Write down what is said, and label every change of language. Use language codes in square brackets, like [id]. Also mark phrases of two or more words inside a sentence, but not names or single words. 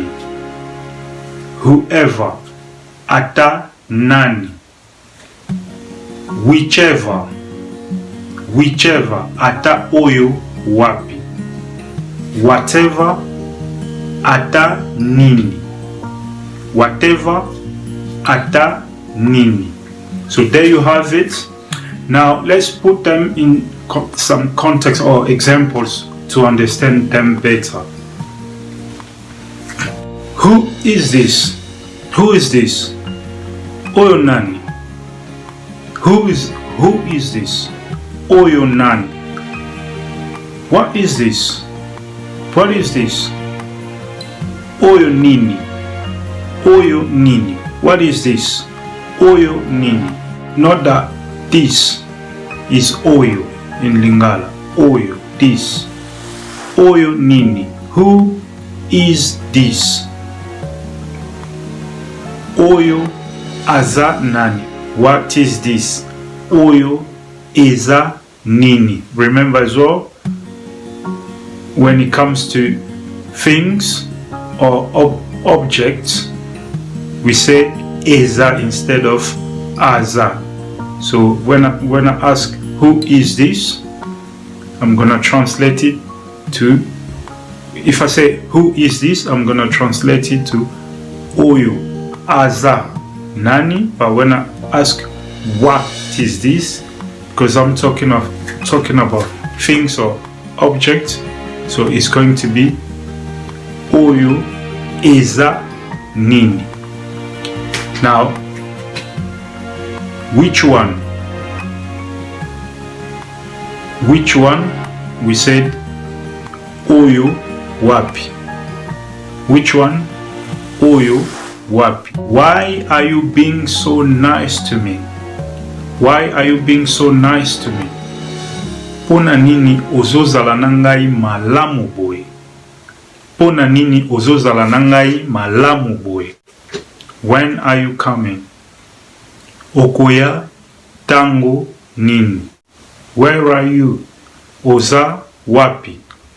[ln] Whoever, ata nani. Whichever, ata oyo wapi. Whatever, ata nini. Whatever, ata nini. [en] So there you have it. Now let's put them in some context or examples to understand them better. Who is this? Who is this? [ln] Oyo nani. [en] Who is this? [ln] Oyo nani. [en] What is this? What is this? [ln] Oyo nini. Oyo nini. [en] What is this? [ln] Oyo nini. [en] Not that this is oyo in Lingala. [ln] Oyo, this. Oyo nini. [en] Who is this? [ln] Oyo aza nani. [en] What is this? [ln] Oyo eza nini. [en] Remember as well, when it comes to things or objects, we say eza instead of aza. So when I ask who is this, I'm gonna translate it to, if I say who is this, I'm gonna translate it to [ln] oyo aza nani. [en] But when I ask what is this, because I'm talking about things or objects, so it's going to be [ln] oyo eza nini. [en] Now which one? Which one? We said [ln] oyo wapi. [en] Which one? [ln] Oyo wapi. [en] Why are you being so nice to me? Why are you being so nice to me? [ln] Pona nini ozozala nangai malamu boy. Pona nini ozozala nangai malamu boy. [en] When are you coming? [ln] Okoya tango nini. [en] Where are you? [ln] Oza wapi.